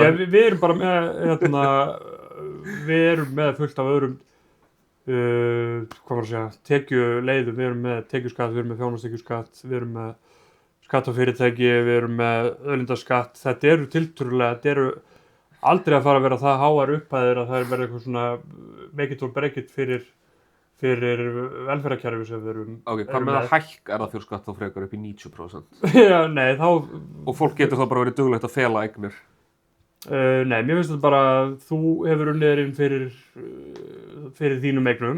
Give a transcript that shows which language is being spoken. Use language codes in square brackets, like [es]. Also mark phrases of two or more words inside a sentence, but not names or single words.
[is] Já, við erum bara með, við erum með fullt af öðrum, hvað var að segja, tekjuleiðum, við erum með tekjuskatt, við erum með þjónustekjuskatt, við erum með skatt á fyrirtæki, við erum með auðlindaskatt. Þetta eru tiltölulega, þetta eru aldrei að fara að vera það háar upphæðir að það verður eitthvað svona [en] make it or break it [is] fyrir velferðarkerfi sem við erum. Ok, hvað með að hækka erfðafjárskatt þá frekar upp í 90%? Já, nei, þá... Og fólk getur þá bara verið duglegt að fela eignir? Nei, mér finnst þetta bara að þú hefur unnið þér inn fyrir þínum eignum.